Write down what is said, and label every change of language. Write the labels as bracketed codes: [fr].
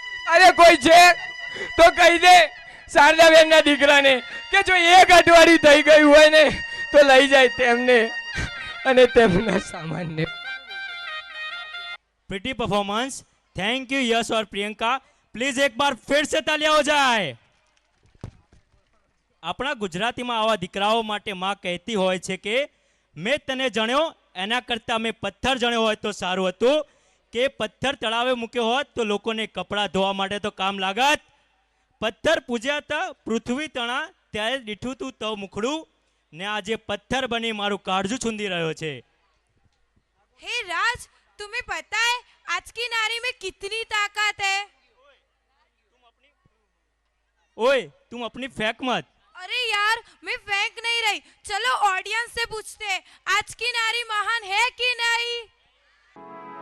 [gu] અરે કોઈ છે તો કહી દે શારદાબેન ના દીકરાને કે જો એક અઠવાડિયું થઈ ગયું હોય ને તો લઈ જાય તેમને અને તેમના સામાનને. [en] Pretty performance. Thank you Yash [hi] और [en] Priyanka. [hi] प्लीज एक बार फिर से तालियां हो जाए। [gu] આપણા ગુજરાતીમાં આવા દીકરાઓ માટે માં કહેતી હોય છે કે મેં તને જણ્યો એના કરતાં મેં પથ્થર જણ્યો હોય તો સારું હતું, કે પથ્થર તળાવે મૂક્યો હોત તો લોકોને કપડાં ધોવા માટે તો કામ લાગત. પથ્થર પૂજ્યા હતા પૃથ્વી તણા ત્યારે દીઠું તું તવ મુખડું, ને આજે પથ્થર બની મારું કાળજું છૂંદી રહ્યો છે. [hi] हे राज, तुम्हें पता है आज की नारी में कितनी ताकत है? ओए तुम अपनी फेंक मत. अरे यार, मैं फेंक नहीं रही। चलो ऑडियंस से पूछते हैं, आज की नारी महान है कि नहीं?